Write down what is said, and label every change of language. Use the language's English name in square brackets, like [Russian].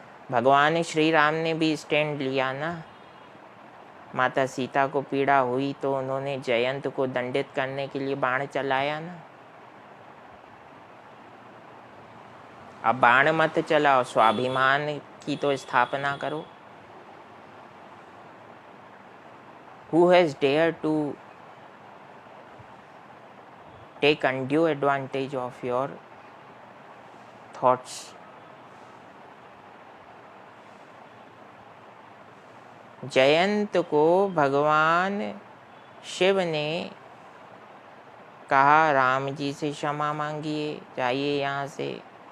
[Hindi] भगवान श्री राम ने भी स्टैंड लिया ना। माता सीता को पीड़ा हुई तो उन्होंने जयंत को दंडित करने के लिए बाण चलाया ना। अब बाण मत चलाओ, स्वाभिमान की तो स्थापना करो। [English] Who has dared to take undue advantage of your thoughts? [Hindi] Jayant को भगवान शिव ने कहा, राम जी से क्षमा मांगिए, जाइए यहाँ से।